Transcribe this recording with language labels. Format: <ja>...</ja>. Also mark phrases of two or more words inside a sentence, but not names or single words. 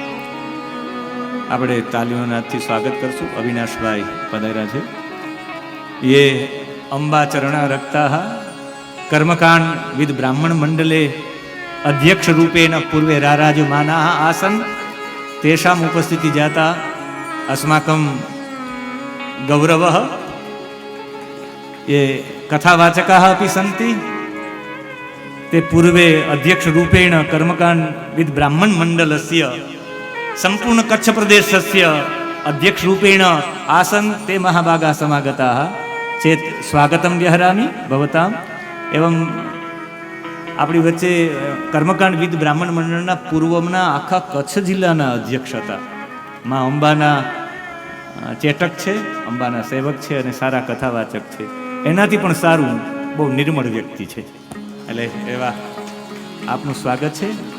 <gu>આપણે તાલીઓના હાથથી સ્વાગત કરશું. અવિનાશભાઈ પધાર્યા છે.</gu> <sa>ये અંબા ચરણા રક્તા કર્મકાંડ વિદ બ્રાહ્મણ મંડલે અધ્યક્ષ રૂપેણ પૂર્વે રારાજમાના આસન. તેષામ ઉપસ્થિતિ જાતા अस्माकं गौरवः. ये कथावाचकाः अपि सन्ति. ते पूर्वे अध्यक्ष रूपेण कर्मकांड विद ब्राह्मण मंडलस्य संपूर्ण कच्छ प्रदेशस्य अध्यक्ष रूपेण आसन्. ते महाभागाः समागताः चेत् स्वागतं व्यहरामि भवताम्.</sa> <gu>एवं આપણી વચ્ચે કર્મકાંડ વિદ બ્રાહ્મણ મંડળના પૂર્વના આખા કચ્છ જિલ્લાના અધ્યક્ષ હતા. માં અંબાના ચેટક છે, અંબાના સેવક છે અને સારા કથાવાચક છે. એનાથી પણ સારું બહુ નિર્મળ વ્યક્તિ છે. એટલે એવા આપનું સ્વાગત છે.</gu>